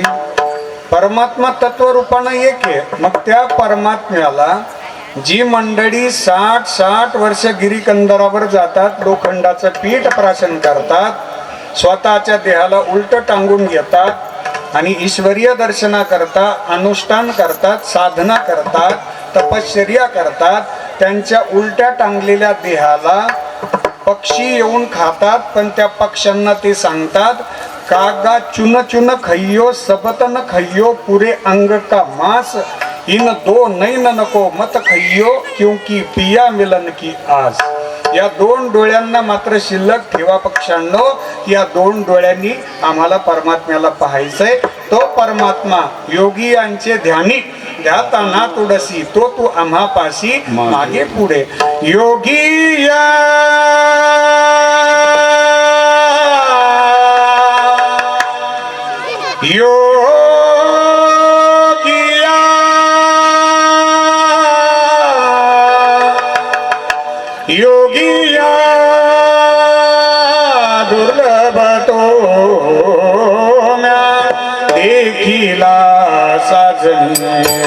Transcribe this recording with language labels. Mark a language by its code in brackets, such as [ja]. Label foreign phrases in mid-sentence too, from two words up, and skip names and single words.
[mr] परमात्मा तत्व रूपानं एक आहे. मग त्या परमात्म्याला जी मंडळी 60 वर्ष गिरीकंदरावर जातात, लोखंडाचं पीठ प्राशन करतात, स्वतःच्या देहाला उलट टांगून घेतात आणि ईश्वरीय दर्शना करता अनुष्ठान करतात, साधना करतात, तपश्चर्या करतात, त्यांच्या उलट्या टांगलेल्या देहाला पक्षी येऊन खातात. पण त्या पक्ष्यांना ते सांगतात [hi] कागा चुन चुन खइयो सबत न खइयो पुरे अंग का मांस इन दो नैन नको मत खइयो क्योंकि पिया मिलन की आस. [mr] या 2 डोळ्यांना मात्र शिल्लक ठेवा पक्ष्यांनो. या 2 डोळ्यांनी आम्हाला परमात्म्याला पाहायचंय. तो परमात्मा योगी यांचे ध्यानी ध्याताना तुडसी तो तू आम्हा पाशी मागे पुढे. योगी या योगिया योगिया दुर्लभ तो म्या देखिला साजने.